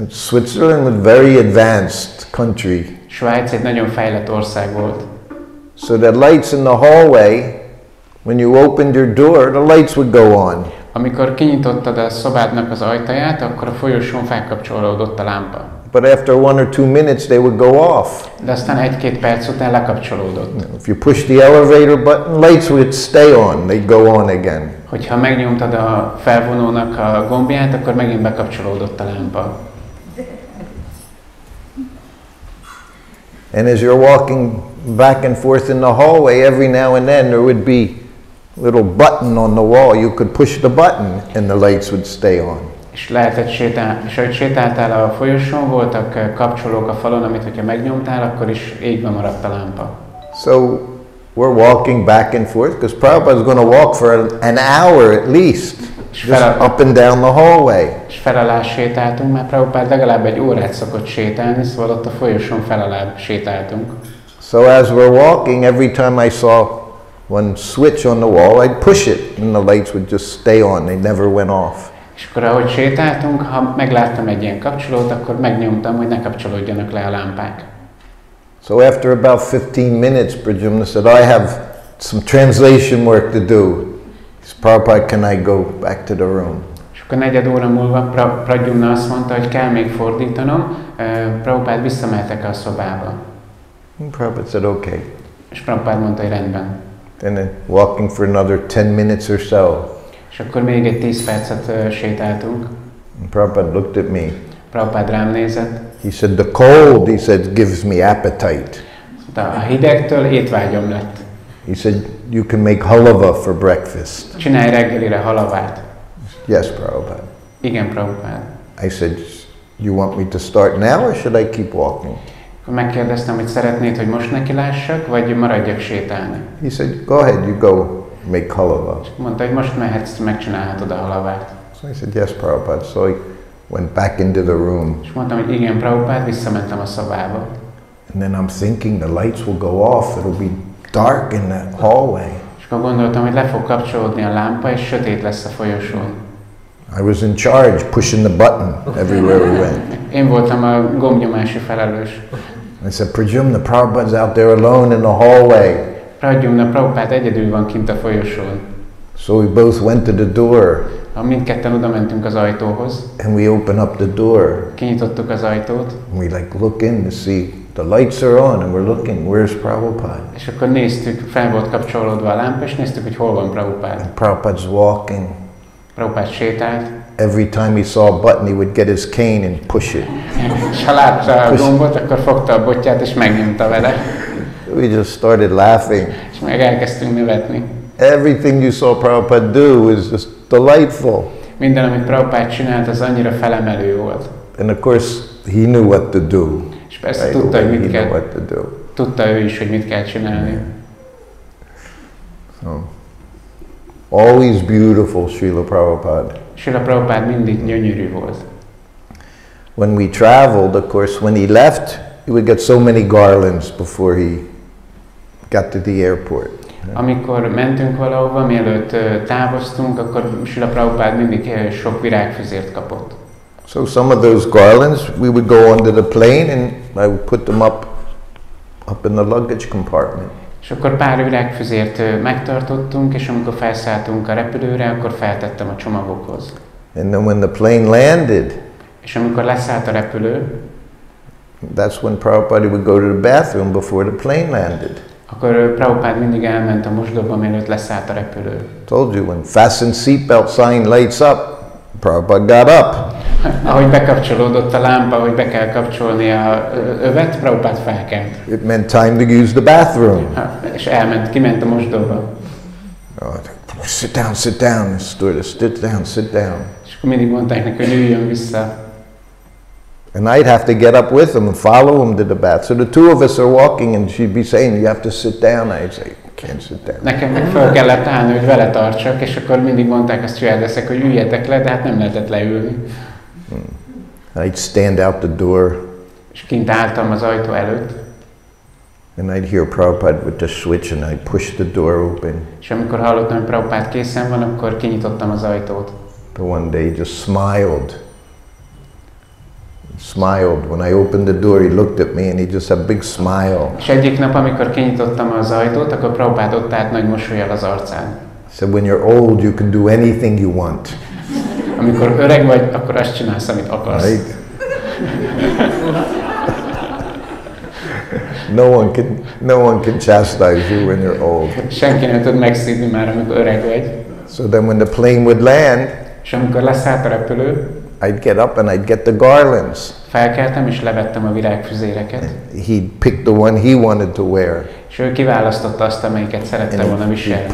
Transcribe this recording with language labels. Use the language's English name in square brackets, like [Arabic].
[English] Switzerland was a very advanced country. [Hungarian] Svájc egy nagyon fejlett ország volt. [English] So the lights in the hallway, when you opened your door, the lights would go on. [Hungarian] Amikor kinyitottad a szobádnak az ajtaját, akkor a folyosón felkapcsolódott a lámpa. [English] but after 1 or 2 minutes they would go off. [Hungarian] De aztán 1-2 perc után lekapcsolódott. [English] If you push the elevator button, lights would stay on. They'd go on again. [Hungarian] Hogyha megnyomtad a felvonónak a gombját, akkor megint bekapcsolódott a lámpa. [English] And as you're walking back and forth in the hallway, every now and then there would be a little button on the wall. You could push the button and the lights would stay on. [Hungarian] És lehetett sétáltál a folyosón, voltak kapcsolók a falon, amit hogyha megnyomtál, akkor is égve maradt a lámpa. [English] So we're walking back and forth because Prabhupada's going to walk for an hour at least, just up and down the hallway. [Hungarian] És felalá sétáltunk, mert Prabhupád legalább 1 órát szokott sétálni, szóval ott a folyosón felalá sétáltunk. [English] So as we're walking, every time I saw one switch on the wall, I'd push it and the lights would just stay on. They never went off. [Hungarian] És akkor ahogy sétáltunk, ha megláttam egy ilyen kapcsolót, akkor megnyomtam, hogy ne kapcsolódjanak le a lámpák. [English] So after about 15 minutes, Pradyumna said, I have some translation work to do. He said, Prabhupada, can I go back to the room? [Hungarian] És akkor 4 óra múlva Pradyumna azt mondta, hogy kell még fordítanom, Prabhupád, visszamehetek a szobába. [English] And Prabhupada said, okay. [Hungarian] És Prabhupád mondta, hogy rendben. [English] Then walking for another 10 minutes or so. [Hungarian] És akkor még egy 10 percet sétáltunk. [English] And Prabhupada looked at me. [Hungarian] Prabhupád rám nézett. [English] He said, the cold, he said, gives me appetite. [Hungarian] A hidegtől étvágyom lett. [English] He said, you can make halava for breakfast. [Hungarian] Csinálj reggelire halavát. [English] Yes, Prabhupada. [Hungarian] Igen, Prabhupád. [English] I said, you want me to start now or should I keep walking? [Hungarian] Megkérdeztem, hogy szeretnéd, hogy most nekilássak, vagy maradjak sétálni. [English] He said, go ahead, you go make halava. [Hungarian] Mondta, hogy most mehetsz, megcsinálhatod a halavát. [English] So I said, yes, Prabhupada. So I went back into the room. [Hungarian] És mondtam, hogy igen, Prabhupád, visszamentem a szobába. [English] And then I'm thinking the lights will go off, it'll be dark in the hallway. [Hungarian] És akkor gondoltam, hogy le fog kapcsolódni a lámpa, és sötét lesz a folyosón. [English] I was in charge, pushing the button everywhere we went. [Hungarian] Én voltam a gombnyomási felelős. [English] I said, Pradyumna, Prabhupada's out there alone in the hallway. [Hungarian] Pradyumna, Prabhupád egyedül van kint a folyosón. [English] So we both went to the door. [Hungarian] Mindketten oda mentünk az ajtóhoz. [English] And we opened up the door. [Hungarian] Kinyitottuk az ajtót. [English] And we look in to see the lights are on and we're looking, where's Prabhupada? [Hungarian] És akkor néztük, fel volt kapcsolódva a lámpa, és néztük, hogy hol van Prabhupád. [English] And Prabhupada's walking. [Hungarian] Prabhupád sétált. [English] Every time he saw a button, he would get his cane and push it. [Hungarian] És ha látta a gombot, akkor fogta a botját, és megnyomta vele. [English] We just started laughing. [Hungarian] És meg elkezdtünk nevetni. [English] Everything you saw Prabhupada do was just delightful. [Hungarian] Minden, amit Prabhupád csinált, az annyira felemelő volt. [English] And of course, he knew what to do. [Hungarian] És persze tudta, hogy mit kell. [English] What to do. [Hungarian] Tudta ő is, hogy mit kell csinálni. [English] So, always beautiful, Srila Prabhupada. [Hungarian] Srila Prabhupada mindig gyönyörű volt. [English] When we traveled, of course, when he left, he would get so many garlands before he got to the airport. [Hungarian] Amikor mentünk valahova, mielőtt távoztunk, akkor Srila Prabhupada mindig sok virágfüzért kapott. [English] So some of those garlands, we would go onto the plane and I would put them up in the luggage compartment. [Hungarian] És akkor pár virágfüzért megtartottunk, és amikor felszálltunk a repülőre, akkor feltettem a csomagokhoz. [English] And then when the plane landed, [Hungarian] és amikor leszállt a repülő, [English] that's when Prabhupada would go to the bathroom before the plane landed. [Hungarian] Akkor Prabhupada mindig elment a mosdóba, mielőtt leszállt a repülő. [English] Told you, when fasten seatbelt sign lights up, Prabhupada got up. [Hungarian] Ahogy bekapcsolódott a lámpa, hogy be kell kapcsolni a övet, Prabhupada felkelt. [English] It meant time to use the bathroom. [Hungarian] És kiment a mosdóba. [English] Sit down, stewardess, sit down. [Hungarian] És akkor mindig mondták neki, hogy üljön vissza. [English] And I'd have to get up with him and follow him to the bath. So the two of us are walking and she'd be saying, you have to sit down. I'd say, can't sit down. [Hungarian] Nekem meg fel kellett állni, hogy vele tartsak, és akkor mindig mondták a stewardessek, hogy üljetek le, de hát nem lehetett leülni. [English] I'd stand out the door. [Hungarian] És kint álltam az ajtó előtt. [English] And I'd hear Prabhupada with the switch and I'd push the door open. [Hungarian] És amikor hallottam, hogy Prabhupada készen van, akkor kinyitottam az ajtót. [English] But one day he just smiled. When I opened the door, he looked at me and he just had a big smile. [Hungarian] És egyik nap, amikor kinyitottam az ajtót, akkor Prabhupada ott állt nagy mosollyal az arcán. [English] He said, when you're old, you can do anything you want. [Hungarian] Amikor öreg vagy, akkor azt csinálsz, amit akarsz. [English] Right? No one can chastise you when you're old. [Hungarian] Senki nem tud megszívni már, amikor öreg vagy. [English] So then when the plane would land, [Hungarian] és amikor leszállt a repülő, [English] I'd get up and I'd get the garlands. [Hungarian] Felkeltem és levettem a virágfüzéreket. [English] He'd pick the one he wanted to wear. [Hungarian] És ő kiválasztotta azt, amelyiket szerette volna viselni.